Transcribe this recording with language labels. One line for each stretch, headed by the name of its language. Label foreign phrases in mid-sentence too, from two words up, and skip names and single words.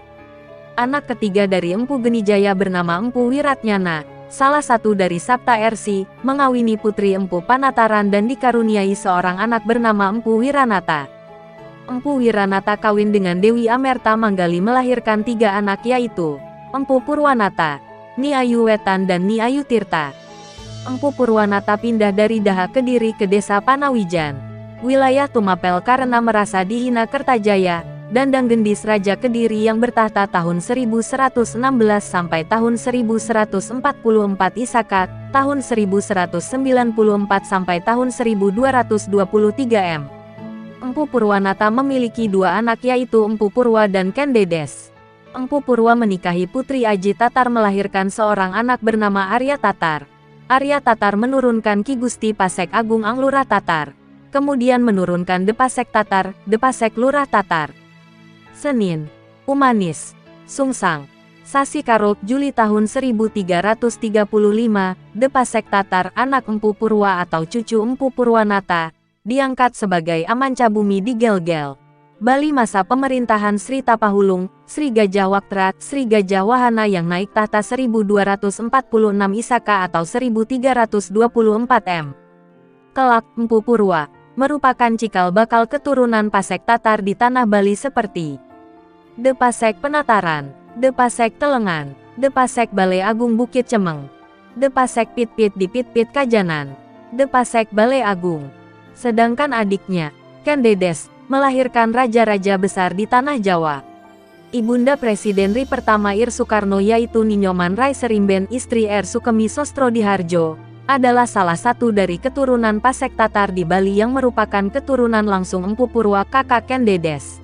Indonesian: Anak ketiga dari Empu Genijaya bernama Empu Wiratnyana, salah satu dari Sapta Ersi, mengawini putri Empu Panataran dan dikaruniai seorang anak bernama Empu Wiranata. Empu Wiranata kawin dengan Dewi Amerta Manggali, melahirkan 3 anak yaitu Empu Purwanata, Ni Ayu Wetan dan Ni Ayu Tirta. Empu Purwanata pindah dari Daha Kediri ke desa Panawijan, wilayah Tumapel, karena merasa dihina Kertajaya, Dandang Gendis Raja Kediri yang bertahta tahun 1116 sampai tahun 1144 Isaka, tahun 1194 sampai tahun 1223 M. Empu Purwanata memiliki 2 anak yaitu Empu Purwa dan Kendedes. Empu Purwa menikahi Putri Aji Tatar, melahirkan seorang anak bernama Arya Tatar. Arya Tatar menurunkan Ki Gusti Pasek Agung Anglurah Tatar, kemudian menurunkan Depasek Tatar, Depasek Lurah Tatar. Senin, Umanis, Sungsang, Sasi Karuk Juli tahun 1335, Depasek Tatar, anak Empu Purwa atau cucu Empu Purwanata, diangkat sebagai Amancabumi di Gelgel, Bali masa pemerintahan Sri Tapahulung, Sri Gajah Waktra, Sri Gajah Wahana yang naik tahta 1246 Isaka atau 1324 M. Kelak, Empu Purwa merupakan cikal bakal keturunan Pasek Tatar di tanah Bali seperti Depasek Penataran, Depasek Telengan, Depasek Balai Agung Bukit Cemeng, Depasek Pitpit di Pitpit Kajanan, Depasek Balai Agung. Sedangkan adiknya, Kendedes, melahirkan raja-raja besar di tanah Jawa. Ibunda Presiden RI pertama Ir Soekarno yaitu Ninyoman Rai Serimben, istri R. Sukemi Sostrodihardjo, adalah salah satu dari keturunan Pasek Tatar di Bali yang merupakan keturunan langsung Empu Purwa kakak Kendedes.